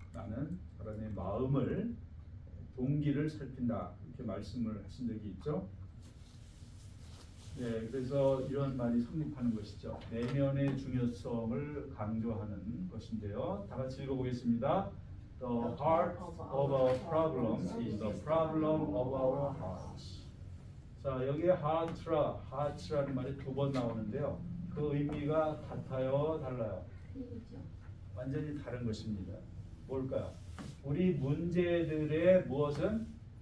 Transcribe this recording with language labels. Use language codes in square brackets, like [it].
[ko] 나는 사람의 마음을 동기를 살핀다. 이렇게 말씀을 하신 적이 있죠. 네, 그래서 이런 말이 성립하는 것이죠. 내면의 중요성을 강조하는 것인데요. 다 같이 읽어보겠습니다. [en] The heart of our problems is the problem of our hearts. [ko] 자, 여기에 heart라는 말이 2번 나오는데요. 그 의미가 같아요, 달라요? 완전히 다른 것입니다. 뭘까요? 우리 문제들의 무엇은?